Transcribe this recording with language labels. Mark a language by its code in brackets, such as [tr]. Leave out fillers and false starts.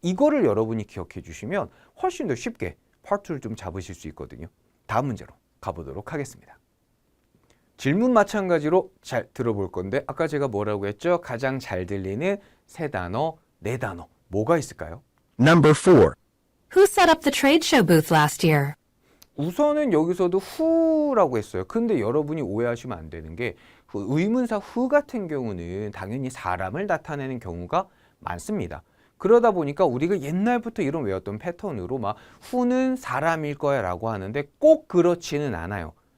[ko] 이거를 여러분이 기억해 주시면 훨씬 더 쉽게 Part 2를 좀 잡으실 수 있거든요. 다음 문제로 가보도록 하겠습니다. 질문 마찬가지로 잘 들어볼 건데 아까 제가 뭐라고 했죠? 가장 잘 들리는 세 단어, 네 단어. 뭐가 있을까요? [en] Number 4. Who set up the trade show booth last year? [ko] 우선은 여기서도 who라고 했어요. 근데 여러분이 오해하시면 안 되는 게 의문사 who 같은 경우는 당연히 사람을 나타내는 경우가 많습니다. 그러다 보니까 우리가 옛날부터 이런 외웠던 패턴으로 막 who는 사람일 거야 라고 하는데 꼭 그렇지는 않아요.